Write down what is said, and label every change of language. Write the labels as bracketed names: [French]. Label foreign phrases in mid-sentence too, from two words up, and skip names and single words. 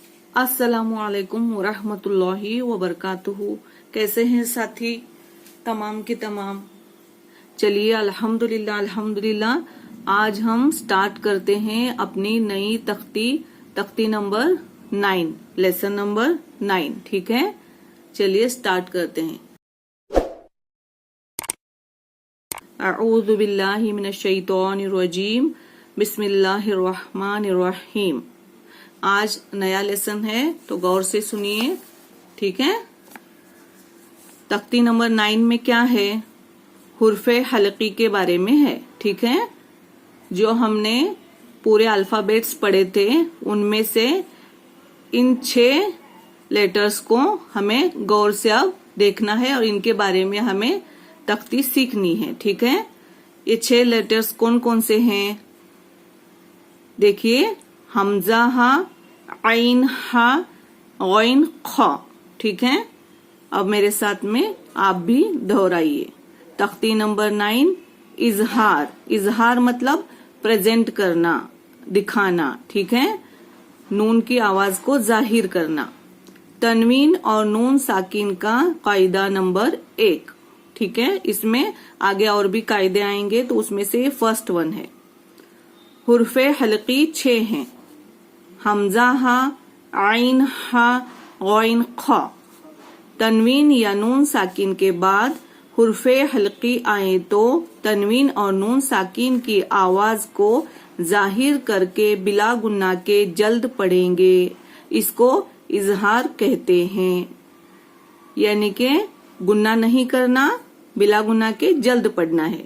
[Arabic] السلام عليكم ورحمة الله وبركاته. [Hindi] कैसे हैं साथी तमाम के तमाम। चलिए [Arabic] الحمد لله الحمد لله [Hindi] आज हम स्टार्ट करते हैं अपनी नई तख्ती नंबर 9, [English] lesson number [Hindi] 9। ठीक है, चलिए स्टार्ट करते हैं। [Arabic] أعوذ بالله من الشيطان الرجيم، بسم الله الرحمن الرحيم. [Hindi] आज नया लेसन है तो गौर से सुनिए। ठीक है, तख्ती नंबर 9 में क्या है, हुर्फे हलकी के बारे में है। ठीक है, जो हमने पूरे अल्फाबेट्स पढ़े थे उनमें से इन 6 लेटर्स को हमें गौर से अब देखना है और इनके बारे में हमें तख्ती सीखनी है। ठीक है, ये 6 लेटर्स कौन कौन से हैं देखिए, हमजा हा, आइन हा, गौइन ख। ठीक है, अब मेरे साथ में आप भी दोहराइए। तख्ती नंबर 9 इजहार। इजहार मतलब प्रेजेंट करना, दिखाना। ठीक है, नून की आवाज को जाहिर करना। तनवीन और नून साकिन का कायदा नंबर 1। ठीक है, इसमें आगे और भी कायदे आएंगे तो उसमें से [English] first one [Hindi] है। हुर्फे हलकी 6 हैं, हमजा हा, आइन हा, गौइन ख। तनवीन या नून साकिन के बाद हुर्फे हलकी आए तो तनवीन और नून साकिन की आवाज को जाहिर करके बिला गुन्ना के जल्द पढ़ेंगे। इसको इजहार कहते हैं, यानी कि गुन्ना नहीं करना, बिला गुन्ना के जल्द पढ़ना है।